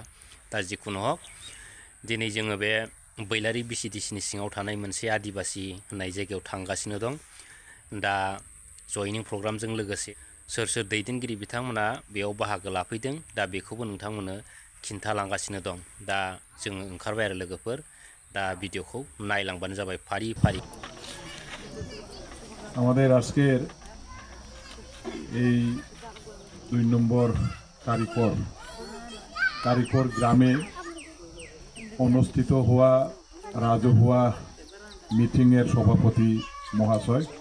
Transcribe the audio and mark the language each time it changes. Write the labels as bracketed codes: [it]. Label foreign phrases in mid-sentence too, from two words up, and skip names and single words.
[brx] दा जिखुनु हक दिनै जोङो बे बैलारि बिसिडिसिनि सिङाव थानाय मोनसे आदिबासि होननाय जायगायाव थांगासिनो दं। दा जयनिं प्रग्रामजों लोगोसे सोर दैदेनगिरि बिथांमोना बेयाव बाहागो लाफैदों दा बेखौबो नोंथांमोननो खिन्थालांगासिनो दं। दा जोङो ओंखारबाय आरो लोगोफोर दा भिडिअखौ नायलांबानो जाबाय फारि [bn] আমাদের আজকের এই 2 নম্বর কারিকর গ্রামে অনুষ্ঠিত হওয়া রাজহুয়া মিটিংয়ের সভাপতি মহাশয়,